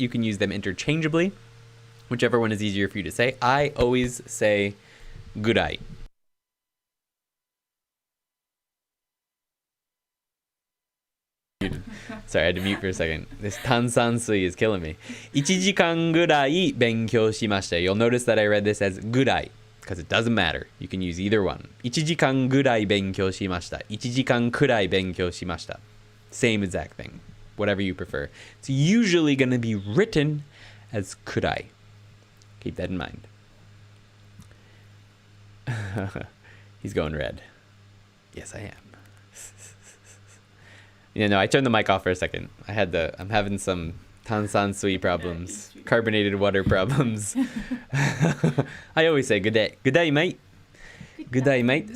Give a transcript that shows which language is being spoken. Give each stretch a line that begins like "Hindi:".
English: You can use them interchangeably, whichever one is easier for you to say. I always say gurai. Sorry, I had to mute for a second. This tansansui is killing me.
Japanese: 1時間ぐらい勉強しました.
English: You'll notice that I read this as ぐらい. Because it doesn't matter. You can use either one.
Japanese: 1時間ぐらい勉強しました.1時間くらい勉強しました.
English: Same exact thing. Whatever you prefer. It's usually going to be written as くらい. Keep that in mind. He's going red. Yes, I am. No, I turned the mic off for a second. I'm having some tansansui problems, carbonated water problems. I always say good day, mate. Gudaimate.